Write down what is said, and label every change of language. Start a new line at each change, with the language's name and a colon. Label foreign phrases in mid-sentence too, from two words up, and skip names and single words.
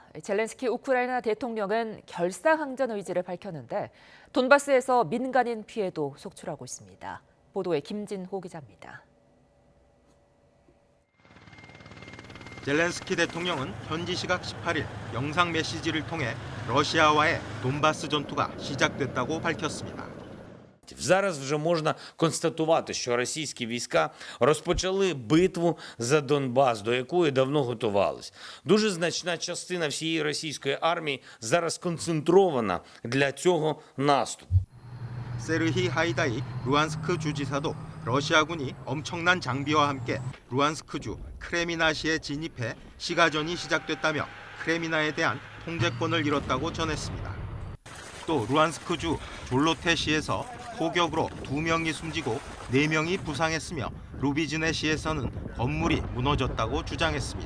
Korean: 젤렌스키 우크라이나 대통령은 결사항전 의지를 밝혔는데 돈바스에서 민간인 피해도 속출하고 있습니다. 보도에 김진호 기자입니다. 젤렌스키 대통령은 현지 시각 18일 영상 메시지를 통해 러시아와의 돈바스 전투가 시작됐다고 밝혔습니다.
Ukrainian: Зараз вже можна констатувати, що російські війська розпочали битву за Донбас, до якої давно готувались. Дуже значна частина всієї російської армії зараз сконцентрована для цього наступу.
Korean: 세르히 하이다이 루안스크 주지사도 러시아군이 엄청난 장비와 함께 루안스크주 크레미나시에 진입해 시가전이 시작됐다며 크레미나에 대한 통제권을 잃었다고 전했습니다. 또 루안스크주 졸로테시에서 포격으로 2명이 숨지고 4명이 부상했으며 루비즈네시에서는 건물이 무너졌다고 주장했습니다.